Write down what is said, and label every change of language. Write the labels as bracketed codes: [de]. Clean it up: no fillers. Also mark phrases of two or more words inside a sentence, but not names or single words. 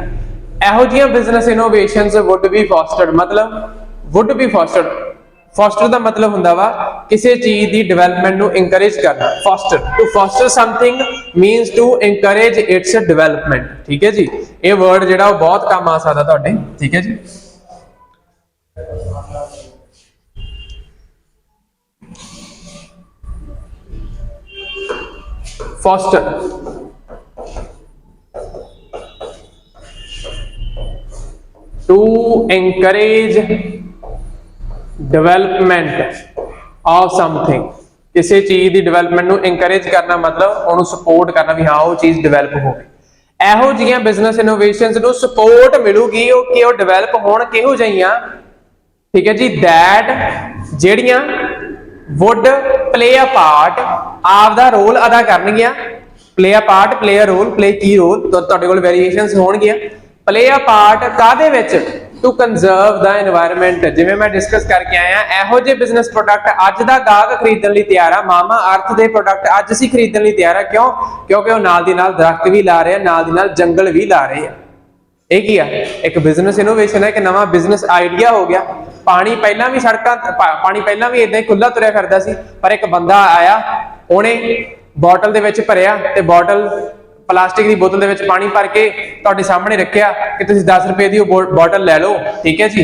[pa] ਇਹੋ ਜਿਹੀਆਂ [en] business innovations would be fostered, [pa] ਮਤਲਬ [en] would be foster [pa] ਦਾ ਮਤਲਬ ਹੁੰਦਾ ਵਾ ਕਿਸੇ ਚੀਜ਼ ਦੀ ਡਿਵੈਲਪਮੈਂਟ ਨੂੰ ਇਨਕਰੇਜ ਕਰਨਾ। [en] To foster something means to encourage its development, [pa] ਠੀਕ ਹੈ ਜੀ। ਇਹ ਵਰਡ ਜਿਹੜਾ ਉਹ ਬਹੁਤ ਕੰਮ ਆ ਸਕਦਾ ਤੁਹਾਡੇ, ਠੀਕ ਹੈ ਜੀ। [en] foster, to encourage development of something, [pa] ਕਿਸੇ ਚੀਜ਼ ਦੀ ਡਿਵੈਲਪਮੈਂਟ ਨੂੰ ਇਨਕਰੇਜ ਕਰਨਾ ਮਤਲਬ ਉਹਨੂੰ ਸਪੋਰਟ ਕਰਨਾ ਵੀ ਹਾਂ ਉਹ ਚੀਜ਼ ਡਿਵੈਲਪ ਹੋਵੇ। ਇਹੋ ਜਿਹੀਆਂ [en] business innovations [pa] ਨੂੰ ਸਪੋਰਟ ਮਿਲੂਗੀ ਉਹ ਕਿ ਉਹ ਡਿਵੈਲਪ ਹੋਣ। ਕਿਹੋ ਜਿਹੀਆਂ? ਠੀਕ ਹੈ ਜੀ, [en] that ਜਿਹੜੀਆਂ would play a part, [pa] ਆਪਦਾ ਰੋਲ ਅਦਾ ਕਰਨਗੀਆਂ [en] play a part, play a role, play key role, [pa] ਤੁਹਾਡੇ ਕੋਲ variations ਹੋਣਗੀਆਂ। [en] play a part [pa] ਕਾਦੇ ਵਿੱਚ? [en] to conserve the environment, [pa] ਜਿਵੇਂ ਮੈਂ ਡਿਸਕਸ ਕਰਕੇ ਆਇਆ, ਇਹੋ ਜਿਹੇ [en] business product [pa] ਅੱਜ ਦਾ ਗਾਹਕ ਖਰੀਦਣ ਲਈ ਤਿਆਰ ਆ। ਮਾਮਾ ਅਰਥ ਦੇ ਪ੍ਰੋਡਕਟ ਅੱਜ ਅਸੀਂ ਖਰੀਦਣ ਲਈ ਤਿਆਰ ਆ। ਕਿਉਂ? ਕਿਉਂਕਿ ਉਹ ਨਾਲ ਦੀ ਨਾਲ ਦਰਖਤ ਵੀ ਲਾ ਰਹੇ ਆ, ਨਾਲ ਦੀ ਨਾਲ ਜੰਗਲ ਵੀ ਲਾ ਰਹੇ ਆ। ਇਹ ਕੀ ਆ? ਇੱਕ [en] business innovation [pa] ਹੈ, ਇੱਕ ਨਵਾਂ [en] business idea [pa] ਹੋ ਗਿਆ। ਪਾਣੀ ਪਹਿਲਾਂ ਵੀ ਸੜਕਾਂ, ਪਾਣੀ ਪਹਿਲਾਂ ਵੀ ਇਦਾਂ ਹੀ ਖੁੱਲਾ ਤੁਰਿਆ ਫਿਰਦਾ ਸੀ, ਪਰ ਇੱਕ ਬੰਦਾ ਆਇਆ, ਉਹਨੇ ਬੋਟਲ ਦੇ ਵਿੱਚ ਭਰਿਆ ਤੇ ਬੋਟਲ, ਪਲਾਸਟਿਕ ਦੀ ਬੋਤਲ ਦੇ ਵਿੱਚ ਪਾਣੀ ਭਰ ਕੇ ਤੁਹਾਡੇ ਸਾਹਮਣੇ ਰੱਖਿਆ ਕਿ ਤੁਸੀਂ 10 ਰੁਪਏ ਦੀ ਉਹ ਬੋਟਲ ਲੈ ਲਓ, ਠੀਕ ਹੈ ਜੀ।